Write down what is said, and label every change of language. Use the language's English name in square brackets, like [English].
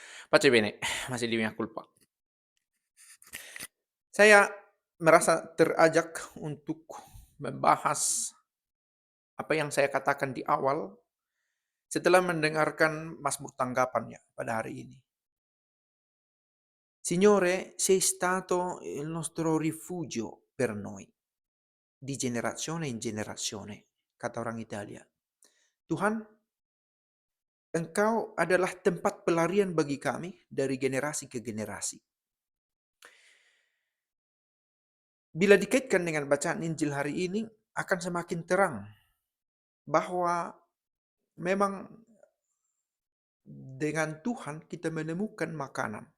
[Italian] Pace bene, [Indonesian] masih di mea culpa. Saya merasa terajak untuk membahas apa yang saya katakan di awal setelah mendengarkan Mazmur tanggapan ya pada hari ini. [Italian] Signore, sei stato il nostro rifugio per noi, di generazione in generazione, [Indonesian] kata orang Italia. Tuhan, Engkau adalah tempat pelarian bagi kami dari generasi ke generasi. Bila dikaitkan dengan bacaan Injil hari ini, akan semakin terang bahwa memang dengan Tuhan kita menemukan makanan.